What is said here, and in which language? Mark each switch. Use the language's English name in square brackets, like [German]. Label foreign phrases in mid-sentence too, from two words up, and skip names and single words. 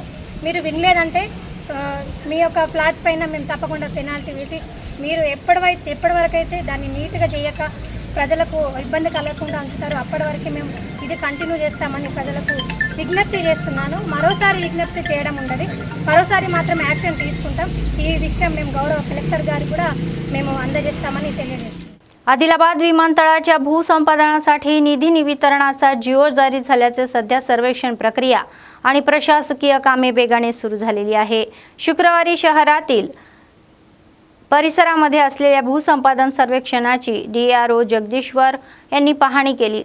[Telugu] మీరు వినలేదంటే మీ యొక్క ఫ్లాట్ పైన మేము తప్పకుండా పెనాల్టీ వేసి మీరు ఎప్పటి వరకు అయితే దాన్ని నీట్గా చేయక ప్రజలకు ఇబ్బంది కలగకుండా ఉంచుతారు అప్పటి వరకు మేము ఇది కంటిన్యూ చేస్తామని ప్రజలకు విజ్ఞప్తి చేస్తున్నాను. మరోసారి విజ్ఞప్తి చేయడం ఉండదు, మరోసారి మాత్రం యాక్షన్ తీసుకుంటాం. ఈ విషయం మేము గౌరవ కలెక్టర్ గారికి కూడా మేము అందజేస్తామని తెలియజేస్తాం. [Marathi] आदिलाबाद विमानतळाच्या भूसंपादनासाठी निधी वितरणाचा जिओ जारी झाल्याचे सध्या सर्वेक्षण प्रक्रिया आणि प्रशासकीय कामे वेगाने सुरू झालेली आहे. शुक्रवारी शहरातील परिसरामध्ये असलेल्या भूसंपादन सर्वेक्षणाची DRO जगदीश्वर यांनी पाहणी केली.